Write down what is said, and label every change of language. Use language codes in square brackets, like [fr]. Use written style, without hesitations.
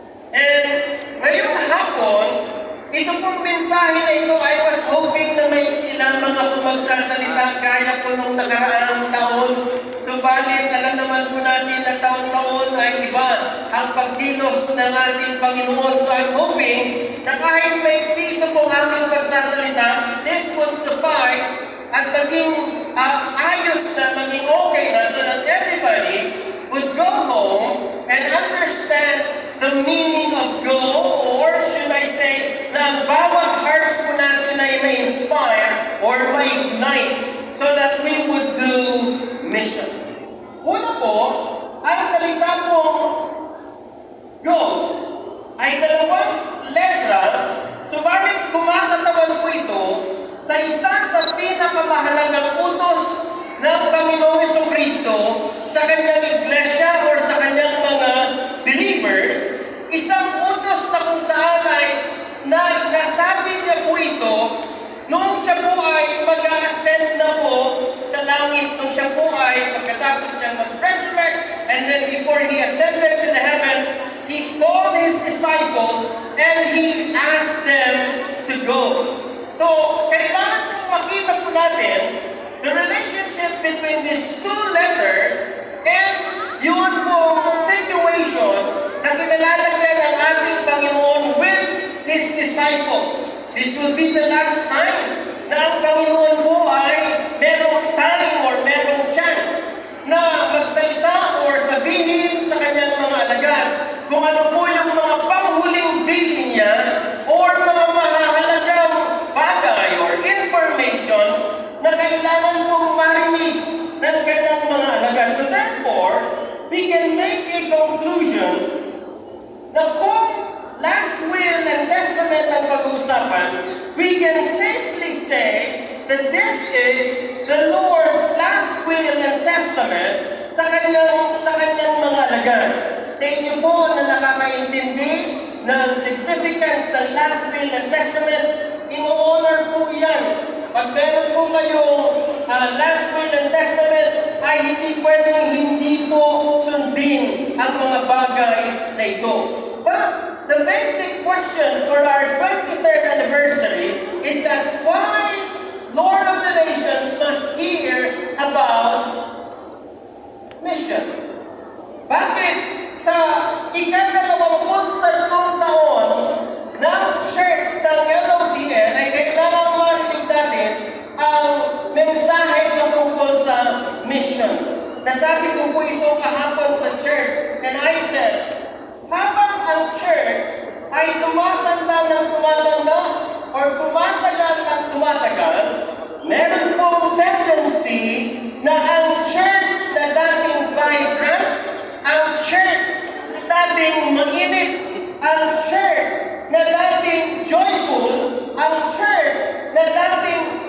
[tl] And ngayong hapon, ito pong mensahe na ito, [en] I was hoping [tl] na may lamang ako magsasalita gaya po nung nakaraang taon. Subalit, alam naman po natin na taon-taon ay iba ang pagkilos ng ating Panginoon. [en] So I'm hoping [tl] na kahit maiksi ito pong aking pagsasalita, [en] this would suffice [tl] at maging ayos na, maging okay na [en] so that everybody would go home and understand the meaning of go, or should I say, [tl] na ang bawat hearts po natin ay ma-inspire or ma-ignite [en] so that we would do mission. [tl] Una po, ang salita po go ay dalawang letra, subalit kumakatawan po ito sa isa sa pinakamahalagang utos ng Panginoong Jesucristo sa kanyang iglesia or sa kanyang mga believers, isang utos na kung saan ay nasabi niya po ito noong siya po ay mag-ascend na po sa langit, noong siya po ay pagkatapos niya mag-resurrect, [en] and then before he ascended to the heavens, he called his disciples and he asked them to go. [tl] So, kailangan po makita po natin [en] the relationship between these two letters [tl] and yun pong situation na kinalalagyan ng ating Panginoon [en] with His disciples. [tl] This will be the last time na ang Panginoon po ay merong time or merong chance na magsalita or sabihin sa kanyang mga alagad kung ano po yung mga panghuling bilin niya or mga mahalagang bagay or informations na kailangan pong marinig ng kanyang mga alagad. [en] So therefore, we can make a conclusion [tl] na kung last will and testament ang pag-uusapan, [en] we can safely say that this is the Lord's last will and testament [tl] sa kanyang mga alagad. Sa inyo po na nakakaintindi ng significance ng last will and testament, in-honor po yan. Pag meron po kayong last will and testament, ay hindi pwedeng hindi po sundin ang mga bagay na ito. [en] But the basic question for our 23rd anniversary is that why Lord of the Nations must hear about mission? [tl] Bakit sa ika-23 taon ng church ng LODN ay kailangan marinig natin ang mensahe na tungkol sa mission? Nasabi ko po ito kahapon sa church, [en] and I said, [tl] habang ang church ay tumatanda ng tumatanda or tumatagal ng tumatagal, meron pong tendency na ang church na dating vibrant, ang church na dating mainit, ang church na dating joyful, ang church na dating